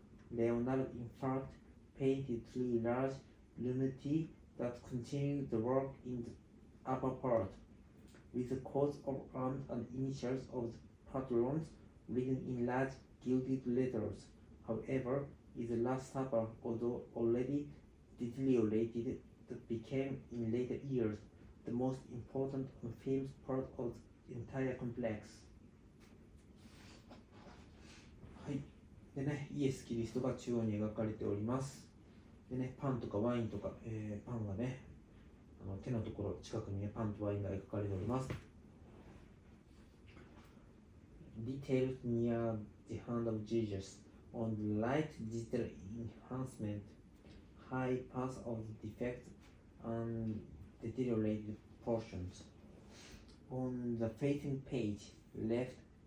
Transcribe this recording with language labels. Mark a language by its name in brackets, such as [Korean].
[English] Leonardo, in fact, painted 3 large luneti that continued the work in the upper part, with the coats of arms and initials of the patrons written in large gilded letters. However, in the Last Supper, although already deteriorated, that became in later years the most important and famous part of the entire complex. [Japanese] はい。でね、イエス・キリストが中央に描かれております。でね、パンとかワインとか、パンがね、手のところ近くにね、パンとワインが描かれております。 [English] Details near the hand of Jesus. On the right, digital enhancement, high pass of the defects and deteriorated portions. On the facing page, left,